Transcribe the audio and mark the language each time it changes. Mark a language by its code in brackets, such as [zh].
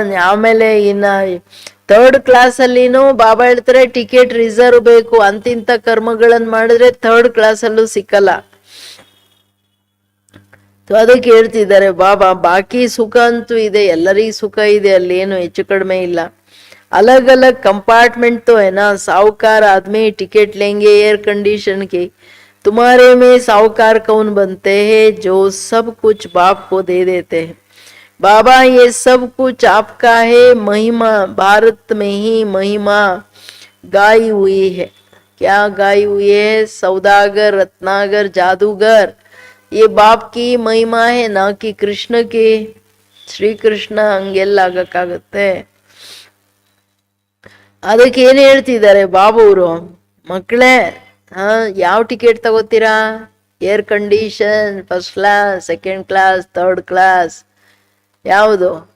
[kn] ಆಮೇಲೆ ಇನ್ನ third class ಅಲ್ಲಿನೂ ಬಾಬಾ ಹೇಳ್ತಾರೆ ಟಿಕೆಟ್ ರಿಸರ್ವ್ ಬೇಕು. ಅಂತಿಂತ ಕರ್ಮಗಳನ್ನ ಮಾಡಿದ್ರೆ ಥರ್ಡ್ ಕ್ಲಾಸ್ ಅಲ್ಲೂ ಸಿಕ್ಕಲ್ಲ. ಅದಕ್ಕೆ ಹೇಳ್ತಿದ್ದಾರೆ ಬಾಬಾ, ಬಾಕಿ ಸುಖ ಅಂತೂ ಇದೆ, ಎಲ್ಲರಿಗೂ ಸುಖ ಇದೆ, ಅಲ್ಲಿ ಏನು ಹೆಚ್ಚು ಕಡಿಮೆ ಇಲ್ಲ. [hi] अलग अलग कंपार्टमेंट तो है ना. साहूकार आदमी टिकट लेंगे एयर कंडीशन की, तुम्हारे में साहूकार कौन बनते हैं? जो सब कुछ बाप को दे देते हैं. बाबा ये सब कुछ आपका है. महिमा भारत में ही महिमा गाई हुई है. क्या गाई हुई है? सौदागर, रत्नागर, जादूगर, ये बाप की महिमा है, ना कि कृष्ण की. [kn] श्री कृष्ಣ ಹಂಗೆಲ್ಲ ಆಗಕ್ಕಾಗತ್ತೆ? ಅದಕ್ಕೆ ಏನ್ ಹೇಳ್ತಿದ್ದಾರೆ ಬಾಬೂರು, ಮಕ್ಕಳೇ ಯಾವ ticket ತಗೋತೀರಾ? Air condition first class, second class, third class, ಯಾವುದು?